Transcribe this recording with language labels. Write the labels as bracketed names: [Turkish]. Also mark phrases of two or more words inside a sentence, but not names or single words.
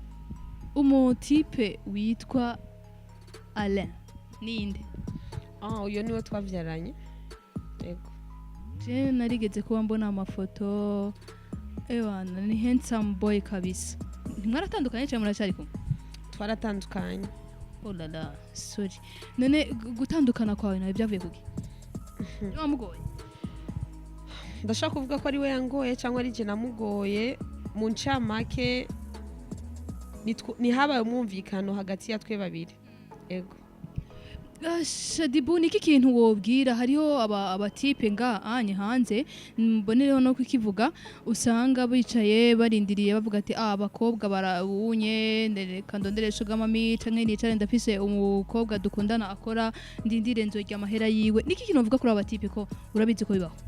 [Rundi] umutipe witwa Alain ninde? uyo niwe twavyaranye yego. je narigeze kuba mbona amafoto ewana ni [English] handsome boy [Rundi] kabisa. Mwaratandukanye cyangwa muracari kumwe? Twaratandukanye. [French] Oh la la, sorry. [Rundi] None gutandukana kwawe nawe byavuye kuki? Wamugoye? Ndashaka kuvuga ko ari we yangoye cyangwa ari je namugoye. Mu ncamake ni habaye umwumvikano hagati ya twe babiri. Ego. Shaddy Boo niki kintu wobwira hariho abatipe nga anye hanze mbonereho no kukivuga usanga bicaye barindiriye bavuga ati abakobwa barawunye ndereka ndonderesha gamami canke nicare ndafise umukobwa dukundana akora ndindire nzojya amahera yiwe niki kintu uvuga kuri abatipe ko urabizi ko bibaho?